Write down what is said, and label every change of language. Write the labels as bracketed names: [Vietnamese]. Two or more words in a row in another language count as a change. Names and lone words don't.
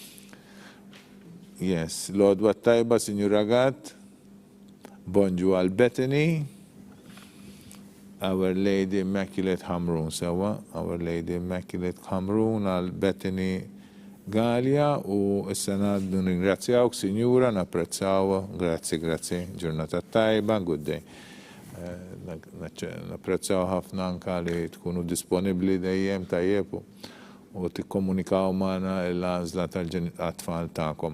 [Maltese] Yes, l-għodwa tajba, Signora Gat, bonġu għal Bethany, Our Lady Immaculate Hamrun, sewa, Our Lady Immaculate Hamrun għal Bethany Gallia u s-senad ringrazzjawk, Signora, napprezzaw, grazzi, ġurnata tajba, [English] good day. [Maltese] Napprezzaw ħafna anka li tkunu disponibli dejjem tajjeb u tikkomunikaw magħna l-għażla tal-tfal tagħkom.